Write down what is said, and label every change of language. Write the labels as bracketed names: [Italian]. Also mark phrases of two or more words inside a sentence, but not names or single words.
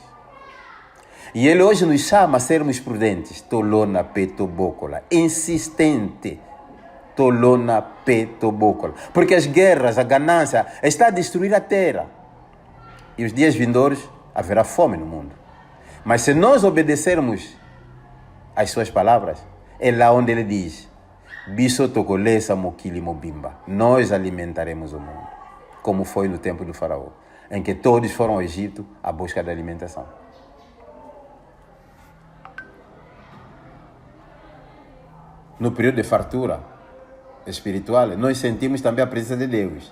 [Portuguese] E Ele hoje nos chama a sermos prudentes, [Lingala] tolona, petobócola, [Portuguese] insistente, [Lingala] tolona petobócola. [Portuguese] Porque as guerras, a ganância, está a destruir a terra. E os dias vindouros haverá fome no mundo. Mas se nós obedecermos às suas palavras, é lá onde ele diz: [Lingala] Biso tokolesa mokili mobimba. [Portuguese] Nós alimentaremos o mundo. Como foi no tempo do faraó, em que todos foram ao Egito à busca da alimentação. No período de fartura espiritual, nós sentimos também a presença de Deus.